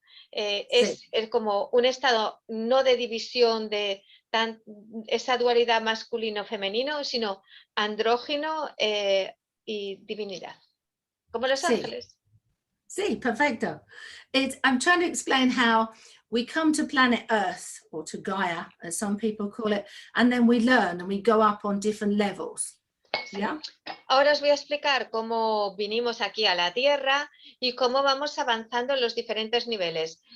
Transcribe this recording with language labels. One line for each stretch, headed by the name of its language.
Spanish: Es como un estado no de división de esa dualidad masculino-femenino, sino andrógino y divinidad, como los ángeles. Sí, perfecto.
English: I'm trying to explain how we come to planet Earth, or to Gaia, as some people call it, and then we learn and we go up on different levels. Yeah.
Spanish: Ahora os voy a explicar cómo vinimos aquí a la Tierra y cómo vamos avanzando en los diferentes niveles.